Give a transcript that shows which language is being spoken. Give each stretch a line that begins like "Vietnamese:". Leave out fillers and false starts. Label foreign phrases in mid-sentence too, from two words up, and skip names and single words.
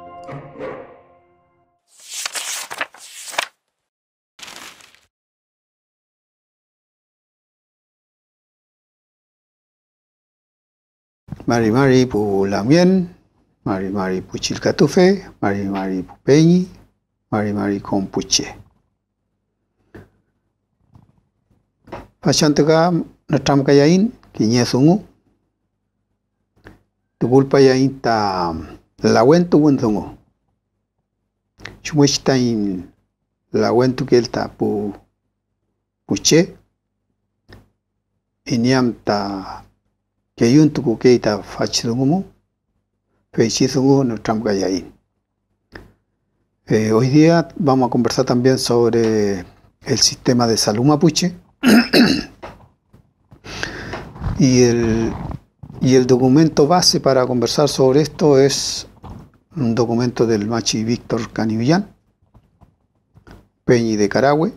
Mapuche: Mari mari pu lamien, mari mari pu chilcatufe, mari mari pu peñi, mari mari con puche. Pachantuka natram kayain kiñe sungu. Tugulpa yain ta lawentu wunzungu. Chumuishtain lawentu kelta pu puche. Iniam ta Keyuntuku keita fachidungumu, feichizungu natram kayain.
Spanish: Hoy día vamos a conversar también sobre el sistema de salud mapuche y el documento base para conversar sobre esto es un documento del Machi Víctor Canivillán, Peñi de Carahue.